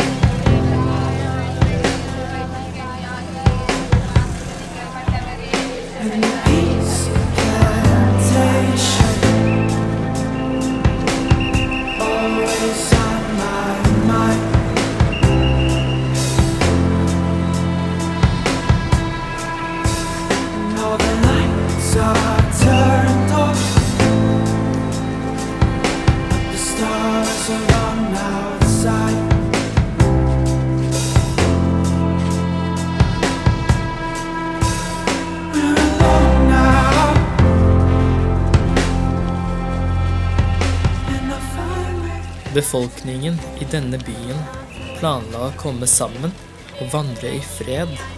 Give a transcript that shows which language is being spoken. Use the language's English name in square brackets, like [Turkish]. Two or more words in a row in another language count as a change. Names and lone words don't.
[English] And the peace plantation always on my mind. And all the lights are turned off. The stars are on outside. [Norwegian] Befolkningen i denne byen planla å komme sammen og vandre i fred.